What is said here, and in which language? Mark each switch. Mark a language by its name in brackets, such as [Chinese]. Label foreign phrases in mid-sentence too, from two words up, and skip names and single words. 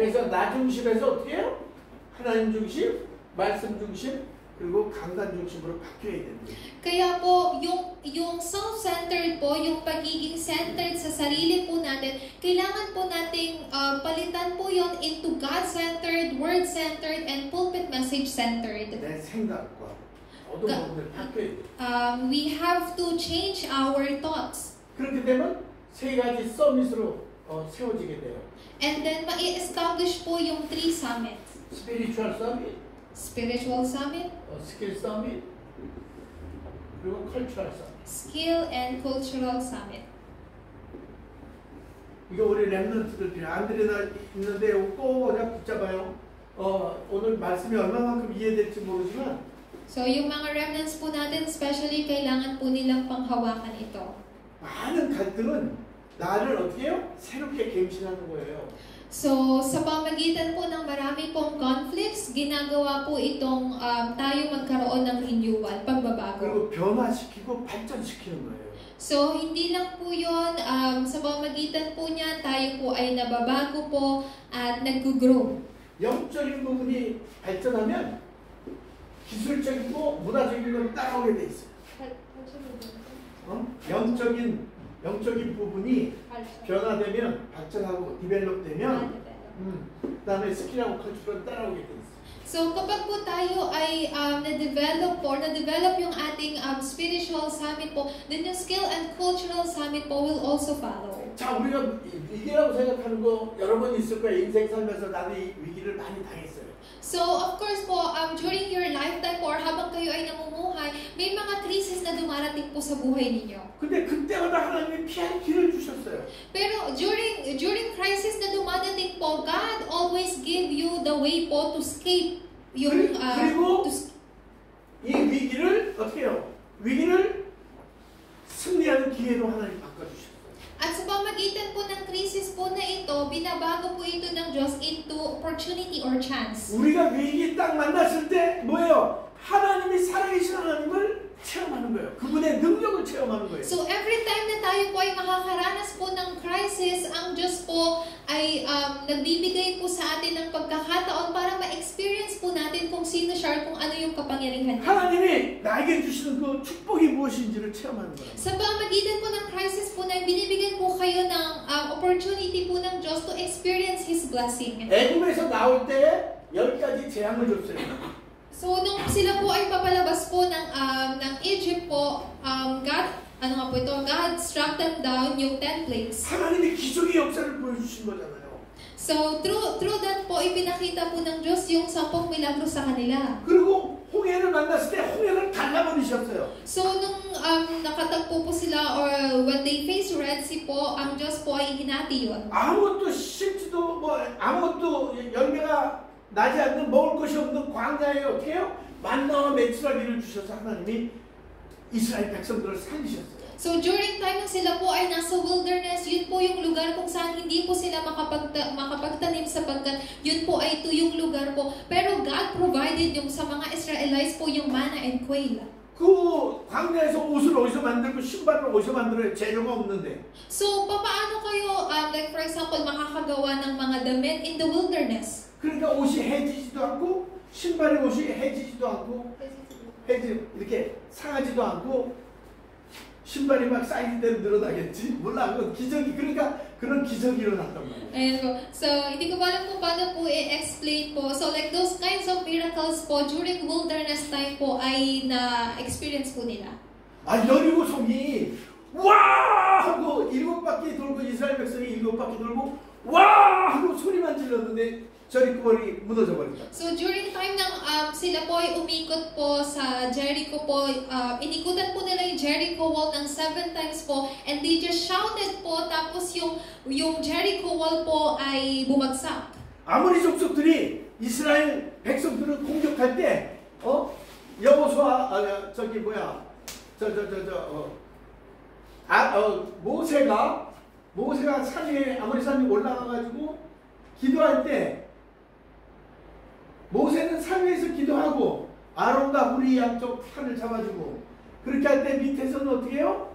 [Korean] 그래서 나 중심에서 어떻게 해요? 하나님 중심, 말씀 중심, 그리고 강단 중심으로 바뀌어야 됩니다. [Filipino] Kaya po, yung self-centered po, yung pagiging centered sa sarili po natin, kailangan po nating palitan po yon [English] into God-centered, Word-centered, and pulpit message-centered. [Korean] 내 생각과 모든 부분을 바뀌어야 돼요. [English] We have to change our thoughts. [Korean] 그렇게 되면 세 가지 서밋으로 세워지게 돼요. [English] And then, [Filipino] mai-establish po yung 3 summits. [English] spiritual summit, Spiritual summit, skill summit, 그리고 cultural summit. skill and cultural summit. [Korean] 이거 우리 랩런트들끼리 안드레나 있는데 꼭 그냥 붙잡아요. 오늘 말씀이 얼마만큼 이해될지 모르지만 [Filipino] So, yung mga remnants po natin, especially, kailangan po nilang panghawakan ito. [Korean] 많은 갈등은 나를 어떻게 해요? 새롭게 갱신하는 거예요. [Filipino] So, sa pamagitan po ng marami pong conflicts, ginagawa po itong tayo magkaroon ng renewal, pagbabago. [Korean] 그리고 변화시키고 발전시키는 거예요. [Filipino] So, hindi lang po yun, sa pamagitan po niya, tayo po ay nababago po at nag-grow. [Korean] 영적인 부분이 발전하면 기술적이고 문화적인 걸 따라오게 돼 있어요. 영적인 부분이 변화되면 발전하고 디벨롭되면 그다음에 스킬하고 컬처를 따라오게 돼 있어요. [Filipino] So, kapag po tayo ay na-develop yung ating [English] spiritual summit [Filipino] po, then yung [English] skill and cultural summit [Filipino] po [English] will also follow. [Korean] 자, 우리가 위기라고 생각하는 거 여러 번 있을 거예요. 인생 살면서 나도 이 위기를 많이 당했어요. [Filipino] So, [English] of course [Filipino] po, [English] during your lifetime [Filipino] po, or habang kayo ay namumuhay, may mga krisis na dumarating po sa buhay ninyo. [Korean] 근데 그때마다 하나님이 피할 길을 주셨어요. [Filipino] Pero [English] during crisis [Filipino] na dumadating po, [English] God always give you the way po to escape yung [Korean] 그리고 이 위기를 어떻게 해요? 위기를 승리하는 기회로 하나님 바꿔주셨어요. [Filipino] At sa pamagitan po ng krisis po na ito, binabago po ito ng Diyos [English] into opportunity or chance. [Korean] 우리가 위기 딱 만났을 때 뭐예요? 하나님이 살아계신 하나님을 체험하는 거예요. 그분의 능력을 체험하는 거예요. [English] So every time [Filipino] na tayo po ay makakaranas po ng crisis, ang Diyos po ay nagbibigay po sa atin ng pagkakataon para ma-experience po natin kung sino siya, kung ano yung kapangyarihan niya. [Korean] 하나님이 나에게 주시는 그 축복이 무엇인지를 체험하는 거예요. [Filipino] Sa pamagitan po ng crisis po na binibigyan po kayo ng opportunity po ng Diyos [English] to experience His blessing. [Korean] 애굽에서 나올 때 10가지 재앙을 줬어요. [Filipino] So, nung sila po ay papalabas po ng Egypt po, [English] God struck them down yung 10 plagues. [Korean] 하나님이 기적의 역사를 보여주신 거잖아요. [Filipino] So, through that po, ipinakita po ng Diyos yung 10 milagro sa kanila. [Korean] 그리고 홍해를 만났을 때 홍해를 갈라버리셨어요. [Filipino] So, nung nakatagpo po sila [English] or when they face Red Sea [Filipino] po, ang Diyos po ay hinati yun. [Korean] 아무것도 심지도 아무것도 열매가 나지 않는 먹을 것이 없는 광야에 어떻게 해요? 만나와 메추라기를 주셔서 하나님이 이스라엘 백성들을 살리셨어요. [English] So during time [Filipino] na sila po ay nasa wilderness, yun po yung lugar kung saan hindi po sila makapagtanim sapagkat yun po ay tuyong lugar po. Pero [English] God provided [Filipino] yung sa mga Israelites po yung [English] manna and quail. [Korean] 그 광야에서 옷을 어디서 만들고 신발을 어디서 만들어요? 재료가 없는데. [Filipino] So papaano kayo, [English] like for example, [Filipino] makakagawa ng mga damit [English] in the wilderness? [Korean] 그러니까 옷이 해지지도 않고 신발의 옷이 해지지도 않고 이렇게 상하지도 않고 신발이 막 사이즈 대로 늘어나겠지? 몰라. 그건 기적이 그러니까 그런 기적이 일어났단 말이에요. [Filipino] Ayan po. So, hindi ko pa alam kung paano po i-explain po. So, [English] like those kinds of miracles [Filipino] po [English] during wilderness time [Filipino] po ay na-experience po nila. [Korean] 아, 여리고성이 와! 하고 7바퀴 돌고 이스라엘 백성이 7바퀴 돌고 와! 하고 소리만 질렀는데 저리고머리 무너져 버렸다. [English] So during time [Filipino] ng sila po ay umikot po sa Jericho po, inikutan po nila yung Jericho wall ng 7 times po, [English] and they just shouted [Filipino] po, tapos yung Jericho wall po ay bumagsak. [Korean] 아모리 족속들이 이스라엘 백성들을 공격할 때 여호수아 모세가 산 위에 아모리 산에 올라가 가지고 기도할 때 모세는 산 위에서 기도하고 아론과 훌이 양쪽 판을 잡아주고 그렇게 할 때 밑에서는 어떻게 해요?